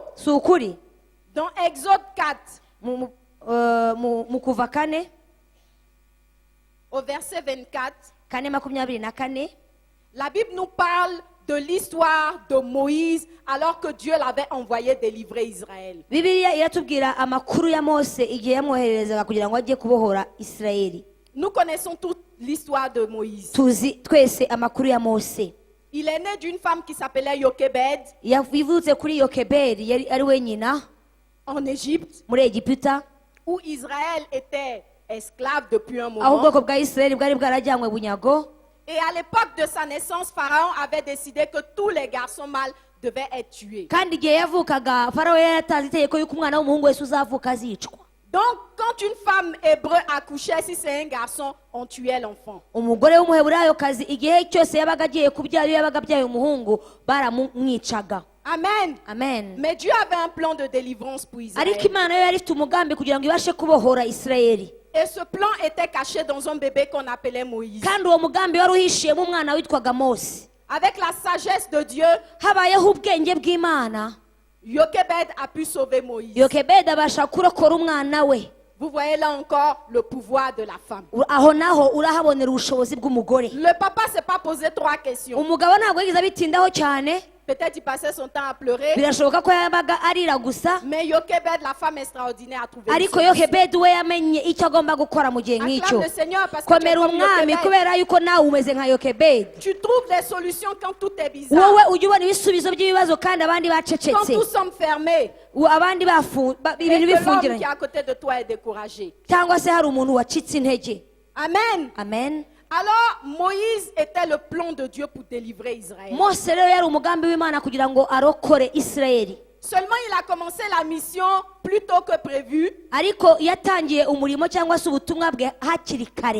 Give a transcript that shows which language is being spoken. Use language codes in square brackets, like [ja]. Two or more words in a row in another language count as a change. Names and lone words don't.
[rw] Si ukuri? [fr] Dans Exode 4, [rw] Mu kuva kane [fr] au verset 24, [rw] kane 24, [fr] la Bible nous parle de l'histoire de Moïse alors que Dieu l'avait envoyé délivrer Israël. [rw] Bibiliya iratubwira amakuru ya Mose igihe yamwoherezaga kugira ngo ajye kubohora Isirayeli. [fr] Nous connaissons toute l'histoire de Moïse. [rw] Tuzi twese amakuru ya Mose. [fr] Il est né d'une femme qui s'appelait Yokebed [rw] Yavutse kuri Yokebedi yari ari we nyina [fr] en Égypte, [rw] muri Egiputa, [fr] où Israël était esclave depuis un [rw] aho [fr] moment. [rw] ubwoko bwa Isirayeli bwari bwarajyanywe bunyago. [fr] Et à l'époque de sa naissance, Pharaon avait décidé que tous les garçons mâles devaient être tués. [rw] Kandi igihe yavukaga Farawo yari yaratanze itegeko y'uko umwana w'umuhungu wese uzavuka azicwa. [fr] Donc, quand une femme hébreu accouchait, si c'est un garçon, on tuait l'enfant. [rw] Umugore w'umuheburayokazi igihe cyose yabaga agiye kubyara, iyo yabaga abyaye umuhungu baramwicaga. Amen. Amen. [fr] Mais Dieu avait un plan de délivrance pour Israël. [rw] Ariko Imana yo yari ifite umugambi kugira ngo ibashe kubohora Isirayeli. [fr] Et ce plan était caché dans un bébé qu'on appelait Moïse. [rw] Kandi uwo mugambi wari uhishiyemo umwana witwaga Mose. [fr] Avec la sagesse de Dieu, [rw] Habayeho ubwenge bw'Imana, [fr] Yokebed a pu sauver Moïse. [rw] Yokebedi abasha kurokora umwana we. [fr] Vous voyez là encore le pouvoir de la femme. [rw] Aho naho urahabonera ubushobozi bw'umugore. [fr] Le papa ne s'est pas posé 3 questions. [rw] Umugabo ntabwo yigeze abitindaho cyane. [fr] Peut-être il passait son temps à pleurer. [rw] Birashoboka ko yabaga arira gusa. [fr] Mais Yokebed, la femme extraordinaire, a trouvé [rw] Ariko [fr] une solution. [rw] Yokebedi we yamenye icyo agomba gukora mu gihe nk'icyo. [fr] Acclame le Seigneur parce que tu es [rw] Komera [fr] comme [rw] umwami [fr] Yokebed. [rw] kubera yuko nawe umeze nka Yokebedi. [fr] Tu trouves des solutions quand tout est bizarre. [rw] Wowe ujya ubona ibisubizo by'ibibazo kandi abandi [fr] Quand [rw] bacecetse. [fr] tout semble fermé. [rw] Abandi [fr] Et [rw] ibintu [fr] que l'homme qui [rw] bifungiranye. [fr] est à côté de toi est découragé. [rw] Cyangwa se hari umuntu wacitse intege. Amen. Amen. [fr] Alors, Moïse était le plan de Dieu pour délivrer Israël. [rw] Mose rero yari umugambi w'Imana kugira ngo arokore Isirayeli. [fr] Seulement, il a commencé la mission plus tôt que prévu. [rw] Ariko yatangiye umurimo cyangwa se ubutumwa bwe hakiri kare.